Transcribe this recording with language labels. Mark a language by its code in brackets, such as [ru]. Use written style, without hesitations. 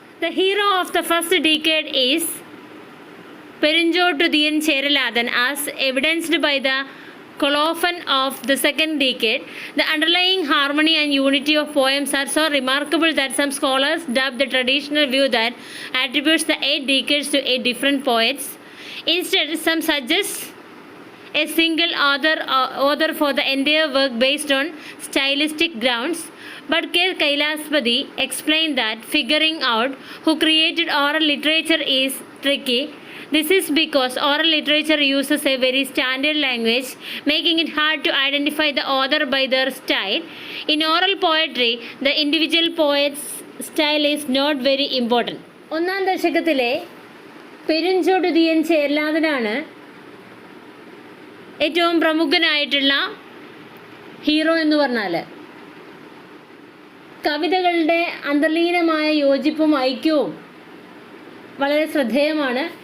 [en] The hero of the first decade is Perunchottuthiyan Cheralathan as evidenced by the colophon of the second decade. The underlying harmony and unity of poems are so remarkable that some scholars dub the traditional view that attributes the 8 decades to 8 different poets. Instead, some suggest a single author for the entire work based on stylistic grounds. But K. Kailaspati explained that figuring out who created oral literature is tricky. This is because oral literature uses a very standard language, making it hard to identify the author by their style. In oral poetry, the individual poet's style is not very important. [ml] 1-ാം ദശകത്തിലെ പെരുഞ്ചോട്ടുതിയൻ ചേരലാതനാണ് ഏറ്റവും പ്രമുഖനായിട്ടുള്ള hero എന്ന് പറഞ്ഞാൽ. കവിതകളുടെ അന്തർലീനമായ യോജിപ്പും ഐക്യവും വളരെ ശ്രദ്ധേയമാണ്.